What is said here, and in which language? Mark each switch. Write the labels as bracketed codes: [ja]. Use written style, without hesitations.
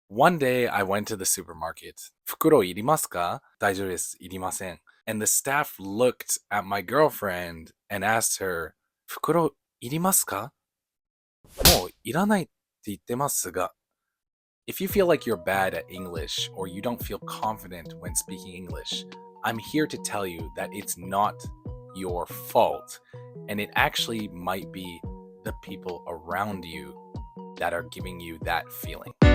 [en] One day I went to the supermarket. [ja] 袋いりますか？大丈夫です。いりません。 [en] And the staff looked at my girlfriend and asked her, [ja] 袋いりますか？もういらないって言ってますが。 [en] If you feel like you're bad at English or you don't feel confident when speaking English, I'm here to tell you that it's not your fault, and it actually might be the people around you that are giving you that feeling.